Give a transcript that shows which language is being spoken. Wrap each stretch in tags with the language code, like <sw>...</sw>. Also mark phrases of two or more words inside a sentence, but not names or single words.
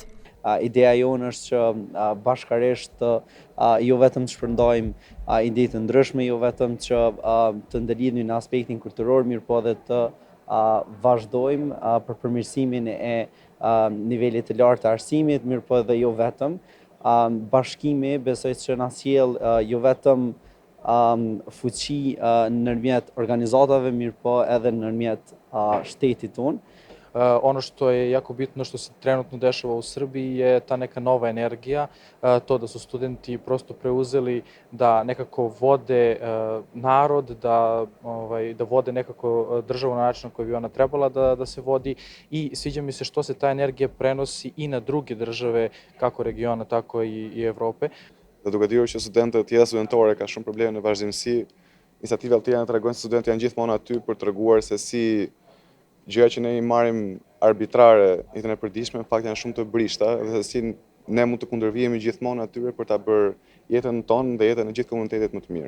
<sq>Ideja jonë është që bashkërisht jo vetëm të shpërndajmë ide të ndryshme, jo vetëm që të ndërlidhemi në aspektin kulturor, mirë po edhe të vazhdojmë për përmirësimin e nivelit të lartë të arsimit, mirë po edhe jo vetëm. Bashkimi besoj që na sjell jo vetëm fuqi ndërmjet organizatave, mirë po edhe ndërmjet shtetit tonë.</sq> <sr>Ono što je jako bitno, što se trenutno dešava u Srbiji, je ta neka nova energija, to da su studenti prosto preuzeli da nekako vode narod, da vode nekako državu na način na koji bi ona trebala da se vodi, i sviđa mi se što se ta energija prenosi i na druge države, kako regiona, tako i Evrope.</sr> <sq>Dhe duke ditur që studentët tjera studentore ka shumë probleme në vazhdimsi, iniciativat tjera tregojnë se studentët janë gjithmonë aty për treguar se si gjëra që ne i marrim arbitrare jetën e përditshme, në fakt janë shumë të brishta, dhe si ne mund të kundërvihemi gjithmonë atyre për ta bërë jetën tonë dhe jetën e gjithë komunitetit më të mirë.</sq>